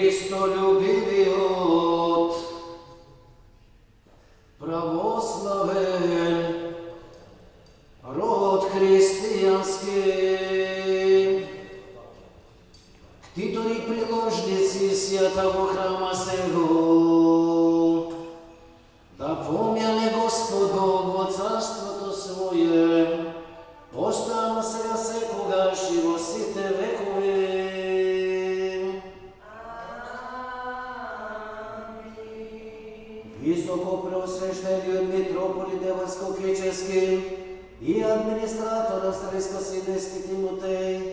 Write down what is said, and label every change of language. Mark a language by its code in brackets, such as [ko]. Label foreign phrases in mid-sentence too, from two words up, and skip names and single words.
[mk] Христолюбивиот, православен [cu] род християнский, ктитори приложници святого храма сего, да помяне Господ Бог во царството свое, постоянно сега секогаш и во сите векови. [mk] Високо преосвещениот митрополит Девойско-Кичевски и администратор Австрийско-Сиднейски Тимотей,